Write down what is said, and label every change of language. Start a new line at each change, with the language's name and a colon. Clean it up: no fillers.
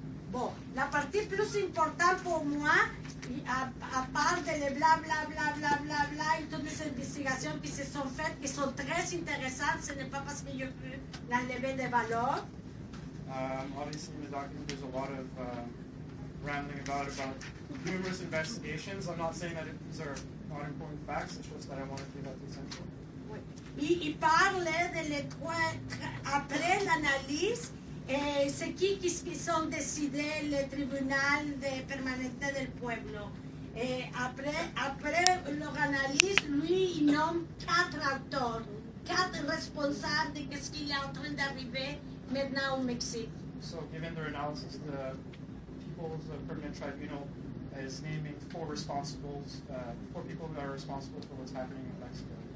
French: Bon, la partie plus importante pour moi, à part de les bla bla bla bla bla bla et toutes les investigations qui se sont faites, qui sont très intéressantes, ce n'est pas parce que je peux l'enlever de valeur.
English: Obviously in the document there's a lot of rambling about numerous investigations. I'm not saying that these are not important facts, it's just that I want to give out the essential.
French: Oui. Il parle de les trois, après l'analyse, c'est qui sont décidés le tribunal permanente del pueblo. Après leur analyse, lui, il nomme 4 auteurs, 4 responsables de ce qu'il est en train d'arriver maintenant au Mexique.
English: So given their analysis, the People's Permanent Tribunal is naming 4 responsibles, 4 people that are responsible for what's happening in Mexico.